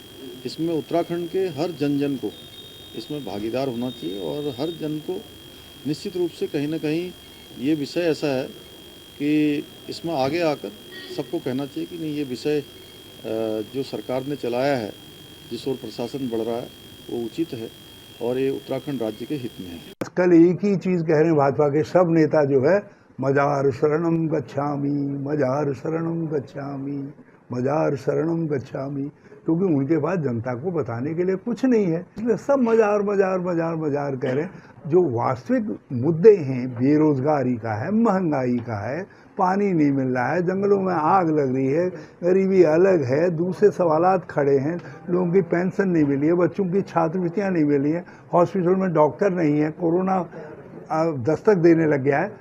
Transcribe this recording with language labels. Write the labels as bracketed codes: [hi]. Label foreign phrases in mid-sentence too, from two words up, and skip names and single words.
[hi] इसमें उत्तराखंड के हर जन को इसमें भागीदार होना चाहिए और हर जन को निश्चित रूप से कहीं ना कहीं ये विषय ऐसा है कि इसमें आगे आकर सबको कहना चाहिए कि नहीं, ये विषय जो सरकार ने चलाया है, जिस ओर प्रशासन बढ़ रहा है, वो उचित है और ये उत्तराखंड राज्य के हित में है। कल एक ही चीज़ कह रहे हैं भाजपा के सब नेता जो है, [pi] मजार शरणम गच्छामि, मजार शरणम गच्छामि, मजार शरणम गच्छामि, [hi] क्योंकि उनके पास जनता को बताने के लिए कुछ नहीं है, इसलिए सब मजार मजार मजार मजार कह रहे हैं। जो वास्तविक मुद्दे हैं, बेरोजगारी का है, महंगाई का है, पानी नहीं मिल रहा है, जंगलों में आग लग रही है, गरीबी अलग है, दूसरे सवालात खड़े हैं, लोगों की पेंशन नहीं मिली है, बच्चों की छात्रवृत्तियाँ नहीं मिली हैं, हॉस्पिटल में डॉक्टर नहीं है, कोरोना दस्तक देने लग गया है।